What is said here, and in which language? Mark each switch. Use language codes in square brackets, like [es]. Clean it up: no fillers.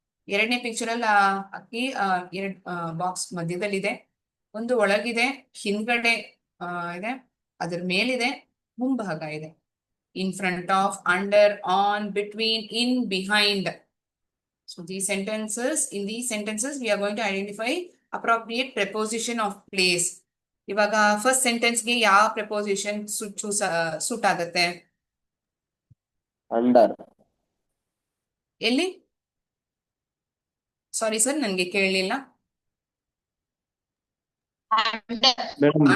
[kn] ಎರಡನೇ ಪಿಕ್ಚರ್ ಅಲ್ಲಿ ಅಕ್ಕಿ ಎರಡ್ ಬಾಕ್ಸ್ ಮಧ್ಯದಲ್ಲಿದೆ, ಒಂದು ಒಳಗಿದೆ, ಹಿಂದ್ಗಡೆ ಇದೆ, ಅದ್ರ ಮೇಲಿದೆ, ಮುಂಭಾಗ ಇದೆ. [en] In front of, under, on, between, in, behind. So these sentences, in these sentences we are going to identify appropriate preposition of place. [kn] ಇವಾಗ ಫಸ್ಟ್ ಸೆಂಟೆನ್ಸ್ ಗೆ ಯಾವ ಪ್ರೆಪೋಸಿಷನ್ ಸೂಟ್ ಆಗುತ್ತೆ? [en] Under. [kn] ಎಲ್ಲಿ? ಸಾರಿ ಸರ್, ನನ್ಗೆ ಕೇಳಲಿಲ್ಲ. [en] Madam, the